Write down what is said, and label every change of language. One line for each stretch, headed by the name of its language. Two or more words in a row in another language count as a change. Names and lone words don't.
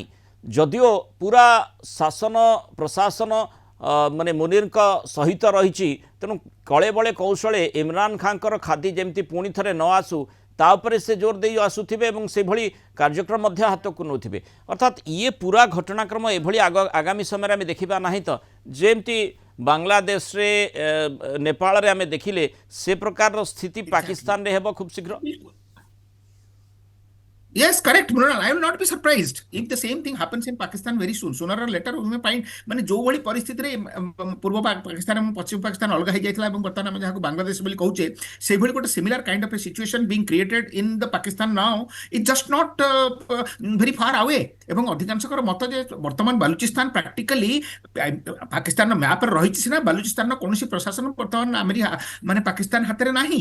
Odia: ଯଦିଓ ପୁରା ଶାସନ ପ୍ରଶାସନ ମାନେ ମୁନିରଙ୍କ ସହିତ ରହିଛି, ତେଣୁ କଳେ ବଳେ କୌଶଳେ ଇମରାନ ଖାଁଙ୍କର ଖାଦି ଯେମିତି ପୁଣି ଥରେ ନ ଆସୁ ତା ଉପରେ ସେ ଜୋର ଦେଇ ଆସୁଥିବେ ଏବଂ ସେଭଳି କାର୍ଯ୍ୟକ୍ରମ ମଧ୍ୟ ହାତକୁ ନେଉଥିବେ। ଅର୍ଥାତ୍ ଇଏ ପୁରା ଘଟଣାକ୍ରମ ଏଭଳି ଆଗାମୀ ସମୟରେ ଆମେ ଦେଖିବା ନାହିଁ ତ, ଯେମିତି ବାଂଲାଦେଶରେ ନେପାଳରେ ଆମେ ଦେଖିଲେ ସେ ପ୍ରକାରର ସ୍ଥିତି ପାକିସ୍ତାନରେ ହେବ ଖୁବ୍ ଶୀଘ୍ର।
English: Exactly. Yes, correct, Mrunal. I will not be surprised if the same thing happens in Pakistan very soon. Sooner or later, we may find
Odia: ମାନେ ଯୋଉ ଭଳି ପରିସ୍ଥିତିରେ ପୂର୍ବ ପାକିସ୍ତାନ ଏବଂ ପଶ୍ଚିମ ପାକିସ୍ତାନ ଅଲଗା ହେଇଯାଇଥିଲା ଏବଂ ବର୍ତ୍ତମାନ ଆମେ ଯାହାକୁ ବାଂଲାଦେଶ ବୋଲି କହୁଛେ, ସେଇଭଳି ଗୋଟେ
English: similar kind of a situation being created in the Pakistan now is just not very far away.
Odia: ଏବଂ ଅଧିକାଂଶଙ୍କର ମତ ଯେ ବର୍ତ୍ତମାନ ବାଲୁଚିସ୍ତାନ ପ୍ରାକ୍ଟିକାଲି ପାକିସ୍ତାନର ମ୍ୟାପରେ ରହିଛି ସିନା, ବାଲୁଚିସ୍ତାନର କୌଣସି ପ୍ରଶାସନ ବର୍ତ୍ତମାନ ମାନେ ପାକିସ୍ତାନ ହାତରେ ନାହିଁ।